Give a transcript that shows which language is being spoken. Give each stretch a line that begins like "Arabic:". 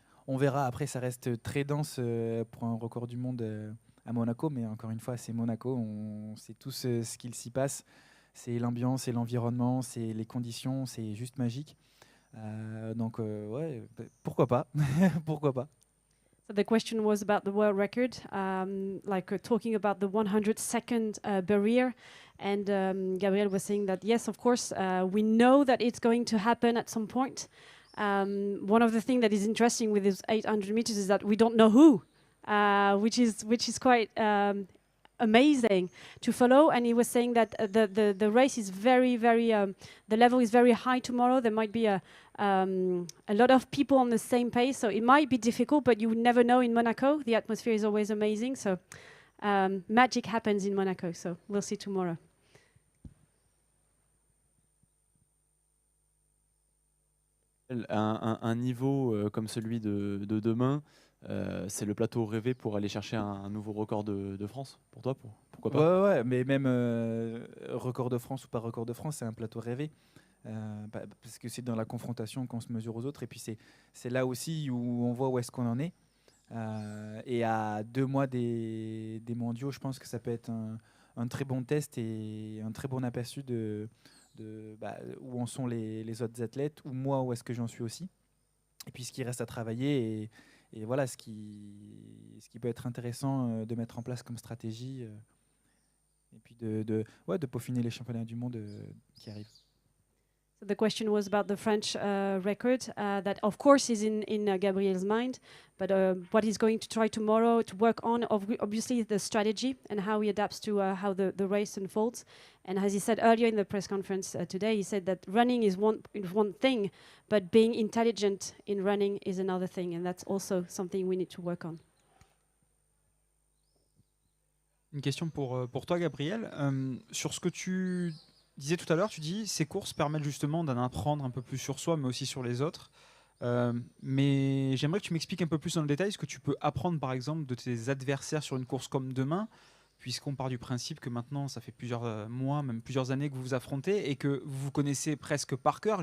French: On verra, après ça reste très dense pour un record du monde à Monaco, mais encore une fois c'est Monaco, on sait tous ce qu'il s'y passe, c'est l'ambiance, c'est l'environnement, c'est les conditions, c'est juste magique. Donc ouais, pourquoi pas. Pourquoi pas.
English: So the question was about the world record, talking about the 100-second barrier. And Gabriel was saying that, yes, of course, we know that it's going to happen at some point. One of the things that is interesting with this 800 meters is that we don't know who, which is quite amazing to follow. And he was saying that the race is very, very, the level is very high tomorrow. There might be a lot of people on the same pace, so it might be difficult, but you would never know in Monaco. The atmosphere is always amazing, so magic happens in Monaco, so we'll see tomorrow.
French: Un niveau comme celui de demain, c'est le plateau rêvé pour aller chercher un nouveau record de France pour toi, pourquoi pas? Ouais, mais même record de France ou pas record de France, c'est un plateau rêvé. Parce que c'est dans la confrontation qu'on se mesure aux autres. Et puis c'est là aussi où on voit où est-ce qu'on en est. Et à 2 mois des mondiaux, je pense que ça peut être un très bon test et un très bon aperçu de où en sont les autres athlètes, ou moi où est-ce que j'en suis aussi. Et puis ce qui reste à travailler et voilà ce qui peut être intéressant de mettre en place comme stratégie. Et puis de peaufiner les championnats du monde qui arrivent.
English: So the question was about the French record that, of course, is in Gabriel's mind, but what he's going to try tomorrow to work on, obviously, the strategy and how he adapts to how the race unfolds. And as he said earlier in the press conference today, he said that running is one thing, but being intelligent in running is another thing, and that's also something we need to work on.
French: Une question pour toi, Gabriel. Sur ce que tu disais tout à l'heure, tu dis ces courses permettent justement d'en apprendre un peu plus sur soi, mais aussi sur les autres. Mais j'aimerais que tu m'expliques un peu plus dans le détail ce que tu peux apprendre, par exemple, de tes adversaires sur une course comme demain, puisqu'on part du principe que maintenant, ça fait plusieurs mois, même plusieurs années que vous vous affrontez et que vous vous connaissez presque par cœur.